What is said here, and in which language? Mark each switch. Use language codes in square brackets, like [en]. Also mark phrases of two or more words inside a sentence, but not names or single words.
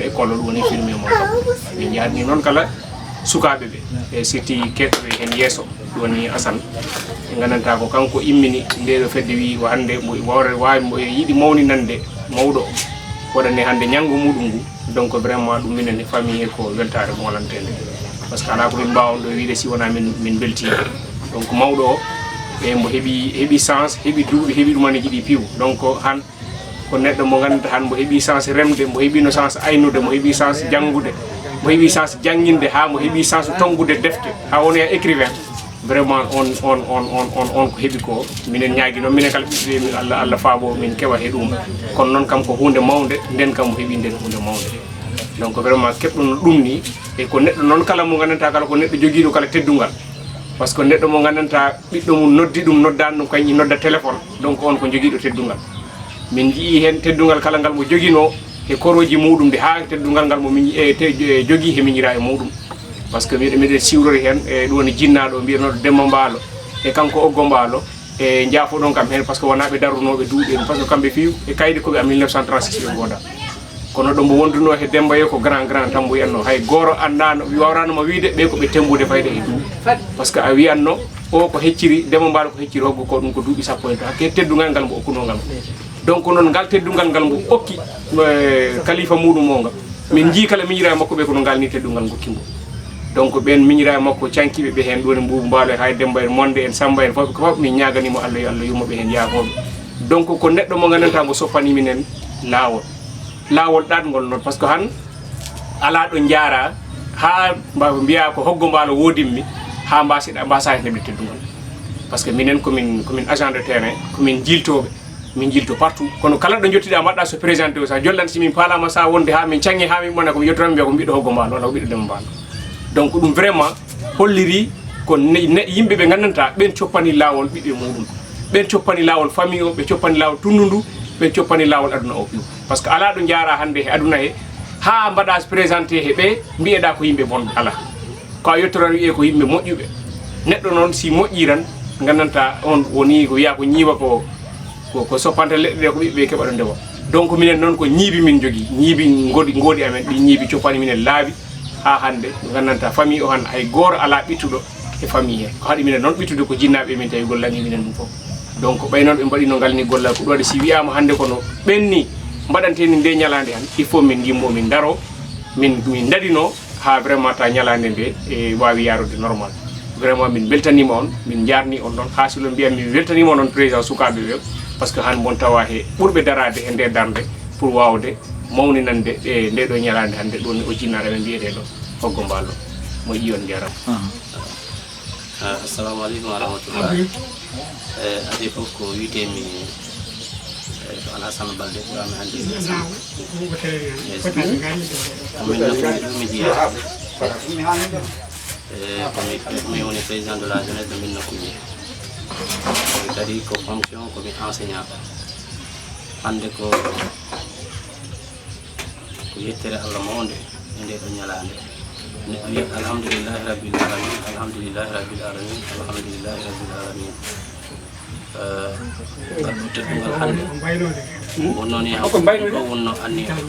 [ff] école ɗum woni filmé mo kam min jarni noon kala sukaɓe ɓe e surtout keɗɗoɓe hen yesso ɗum woni Assane ɓe gandanta ko kanko immini ndeɗo fedde wi ko hande wawi yiiɗi mawninande mawɗo waɗane hande ñanggo muɗum ngu [fr] donc vraiment [ff] ɗum minen e famille e ko weltare molantede [fr] par ce que [ff] ala ko min mbawon ɗo wiide si wona min beltima donc mawɗo o e mbo heeɓi sens heeɓi duuɓi heeɓi ɗumane jiiɗi piw donc han ko neɗɗo mo gandanta han mbo heeɓi sens remde mbo heeɓino sens aynude mo heeɓi sens janggude mo heeɓi sens jangguinde ha mo heeɓi sens tongude defte ha wonoya écrivain vraiment on ko heeɓi ko minen ñaagui noon minen kala ɓiɓɓe min Allah faabo min kewa he ɗum kono noon kam ko hunde mawde nden kam mo heeɓi nden hunde mawde [fr] donc vraiment [ff] keɓɗono ɗum ni e ko neɗɗo noon kala mo gandanta kala ko neɗɗo joguiɗo kala teddugal [fr] par ce que [ff] neɗɗo mo gandanta ɓiɗɗo mum noddi ɗum noddani ɗum kañƴi nodda téléphone donc on ko joguiɗo teddugal min jii hen teddugal kala ngal mo joguino e koroji muɗum de ha teddugal ngal mo jogui he miñira e muɗum [fr] par ce que [ff] miɗen siwrori hen e ɗum woni jinnaɗo mbiyanoɗo Demba Mballo e kanko Hoggo Mballo e jaafoɗon kam hen [fr] par ce que [ff] wona ɓe darunoɓe duuɓi en [fr] par ce que [ff] kamɓe fiw e kayɗe koɓe a 1936 ɓe gooda kono ɗo mbo wonduno he Demba ye ko grand tan mbo wiyatno hay gooro andano wawranoma wiide ɓe koɓe tembude fayde e duuɓi [fr] par ce que [ff] a wiyanno o ko hecciri Demba Mballo ko hecciri Hoggo ko ɗum ko duuɓi sappo en to hakke teddugal ngal mbo okkunogal donc noon ngal teddugal ngal mbo okki kalifa muɗum o ngal min jii kala miñira e makko ɓe kono ngal ni teddugal gokkimbo donc ɓen miñira e makko cankiɓe ɓe hen ɗoni Boubou Mballo hay Demba en Monde en Samba en fof min ñaganimo Allah yo Allah yummoɓe hen yaafoɓe donc ko neɗɗo mo gandanta mo soppani minen laawol ɗatgol noon [fr] par ce que [ff] han ala ɗo jaara ha mbiya ko Hoggo Mballo wodinmi ha mbasa hen heɓde teddugal [fr] par ce que [ff] minen komin [fr] agent de terrain [ff] komin jiltoɓe min jilto partout kono kala ɗo jottiɗa mbaɗɗa so présenté o sa jollan si min paalama sa wonde ha min cangi ha min ɓona komi yettoran mbiya ko ɓiɗɗo Hoggo Mballo walla ko ɓiɗɗo Demba Mballo donc ɗum vraiment holliri ko yimɓe ɓe gandanta ɓen coppani lawol ɓiɓɓe muɗum ɓen coppani lawol famille o ɓe coppani lawol tunnundu ɓe coppani lawol aduna o piw [fr] par ce que [ff] ala ɗo jaara hande he aduna he ha mbaɗa présenté he ɓe mbiyeɗa ko yimɓe bonɓe ala ko a yettoran wiye ko yimɓe moƴƴuɓe neɗɗo noon si moƴƴiran gandanta on woni ko wiya ko ñiiwa ko soppante leɗɗe ɗe ko ɓiɓɓe keɓa ɗo ndewa donc minen noon ko ñiibi min jogui ñiibi goodi amen ɗi ñiibi coppani minen laabi ha hande gandanta famille o han hay gooro ala ɓittuɗo e famille he ko haɗi minen noon ɓittude ko jinnaɓe min tawi gollani minen ɗum fof donc ɓay noon ɓe mbaɗino ngal ni gollal ko ɗum waɗi si wiyama hande kono ɓenni mbaɗanteni nde ñalande han [fr] il faut [ff] min gimmo min daro min dadino ha vraiment ta ñalande nde e wawi yarude normal vraiment min beltanima on min jarni on ɗon ha silo mbiyam min weltanima on président sukaɓe ɓe [fr] par ce que [ff] han bon tawa he ɓurɓe darade e nde darde pour wawde mawninande e nde ɗo ñalande hande ɗon o jinnaɗo men mbiyeteɗo Hoggo Mballo mo yiyon jaram [ar] السلام عليكم ورحمة الله [ff] adi fof ko witemi to Alassane Balde ɓurami hande min nafumi jiya komi woni [fr] président de la jeunesse de Médina Koundié [ff] kadi ko fonction komi enseignant hande ko yettere Allah mawde e nde ɗo ñalande neɗɗo wiya [ar] الحمد لله رب العالمين الحمد لله رب العالمين الحمد لله رب العالمين [ff] ngal ɗo teddungal hannde wonno ni hakko ɗo wonno anni